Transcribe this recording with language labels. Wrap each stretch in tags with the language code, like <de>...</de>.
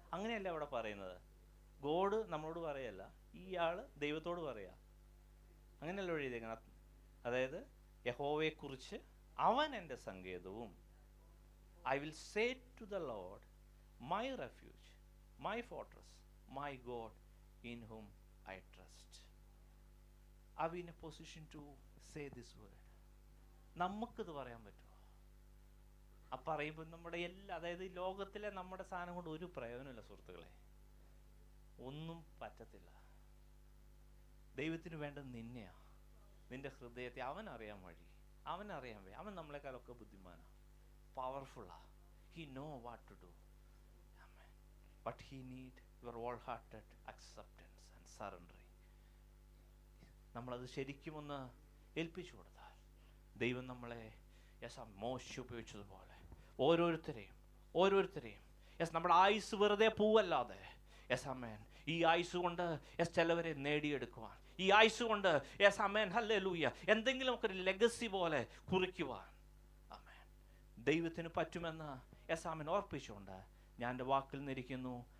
<ml>അങ്ങനെയല്ല അവിടെ പറയുന്നത്. ഗോഡ് നമ്മളോട് പറയല്ല, ഇയാൾ ദൈവത്തോട് പറയാ. അങ്ങനെയല്ല എഴുതിയേക്കണം. അതായത് യഹോവയെക്കുറിച്ച് അവൻ എൻ്റെ സങ്കേതവും,</ml> <en>I will say to the Lord my refuge, my fortress, my God in whom I trust. Are we in a position to say this word?</en> <ml>നമുക്കിത് പറയാൻ പറ്റുമോ? ആ പറയുമ്പോൾ നമ്മുടെ എല്ലാ, അതായത് ഈ ലോകത്തിലെ നമ്മുടെ സാധനം കൊണ്ട് ഒരു പ്രയോജനമില്ല സുഹൃത്തുക്കളെ, ഒന്നും പറ്റത്തില്ല. ദൈവത്തിന് വേണ്ടത് നിന്നെയാ, നിന്റെ ഹൃദയത്തെ. അവനറിയാൻ വഴി, അവനറിയാൻ വഴി. അവൻ നമ്മളെക്കാളൊക്കെ ബുദ്ധിമാനാ, പവർഫുള്ളാ.</ml> <en>He know what to do. Amen. But he need your wholehearted acceptance and surrendering.</en> <ml>നമ്മളത് ശരിക്കും ഒന്ന് ഏൽപ്പിച്ചു കൊടുത്താൽ ദൈവം നമ്മളെ മോശ ഉപയോഗിച്ചതുപോലെ ഓരോരുത്തരെയും നമ്മുടെ ആയുസ് വെറുതെ പോവല്ലാതെ ഈ ആയുസ് കൊണ്ട് ചിലവരെ നേടിയെടുക്കുവാൻ, ഈ ആയുസ് കൊണ്ട് ഹല്ലേലൂയ എന്തെങ്കിലുമൊക്കെ ഒരു ലെഗസി പോലെ കുറിക്കുവാൻ ദൈവത്തിന് പറ്റുമെന്ന് ഓർപ്പിച്ചുകൊണ്ട് ഞാൻ എൻ്റെ വാക്കിൽ നിന്നിരിക്കുന്നു.</ml>